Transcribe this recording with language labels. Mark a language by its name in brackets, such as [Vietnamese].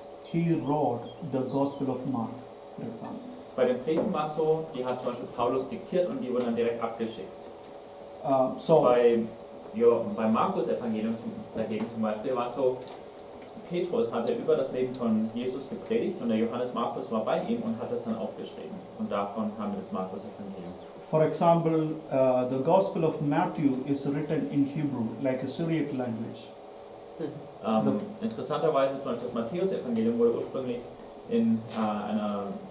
[English] He wrote the Gospel of Mark, for example. [German] Bei den Briefen war es so, die hat zum Beispiel Paulus diktiert und die wurden dann direkt abgeschickt. [English] So [German] Bei Markus Evangelium dagegen zum Beispiel war es so, Petrus hatte über das Leben von Jesus gepredigt und der Johannes Markus war bei ihm und hat das dann aufgeschrieben. Und davon haben wir das Markus Evangelium. [English] for example, the Gospel of Matthew is written in Hebrew, like a Syriac language. [German] Interessanterweise zum Beispiel das Matthäus-Evangelium wurde ursprünglich in einer